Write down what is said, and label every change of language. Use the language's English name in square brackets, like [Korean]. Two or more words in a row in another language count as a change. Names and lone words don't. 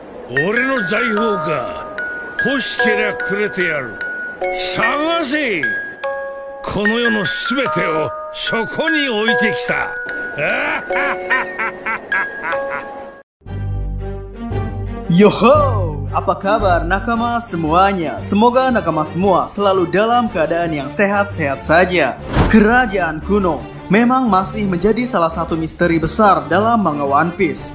[Japanese] 俺の財宝か。欲しけりゃくれてやる。探せ。この世のすべてをそこに置いてきた。 [Indonesian] Yoho, apa kabar nakama semuanya? Semoga nakama semua selalu dalam keadaan yang sehat-sehat saja. Kerajaan kuno memang masih menjadi salah satu misteri besar dalam manga One Piece.